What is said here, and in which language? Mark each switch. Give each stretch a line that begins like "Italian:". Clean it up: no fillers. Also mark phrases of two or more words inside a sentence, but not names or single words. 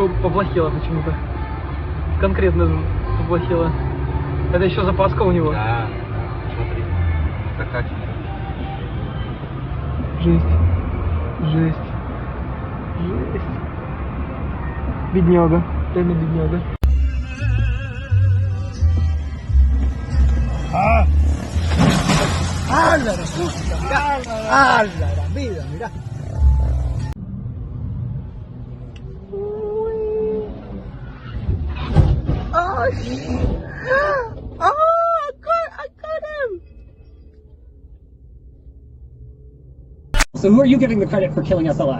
Russian: поплохело почему-то. Конкретно поплохело. Это еще запаска у него. Да, смотри. Такая. Жесть. Жесть. Жесть. Бедняга. Реально бедняга.
Spanish: ¡Hala, la música! ¡Mirá! ¡Hala, la vida! Mirá.
English: Oh, I got him! So who are you giving the credit for killing SLI?